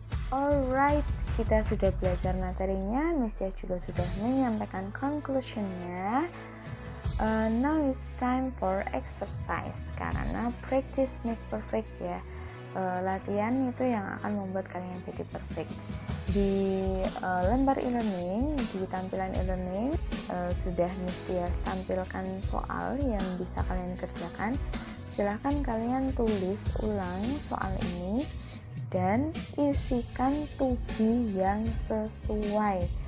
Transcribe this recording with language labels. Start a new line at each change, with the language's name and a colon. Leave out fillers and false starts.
Indonesian: Alright, kita sudah belajar materinya. Miss Tia juga sudah menyampaikan conclusion-nya.
English: Now it's time for exercise, karena practice make perfect ya.
Indonesian: Latihan itu yang akan membuat kalian jadi perfect. Di lembar e-learning, di tampilan e-learning sudah Mistias tampilkan soal yang bisa kalian kerjakan. Silahkan kalian tulis ulang soal ini dan isikan to be yang sesuai.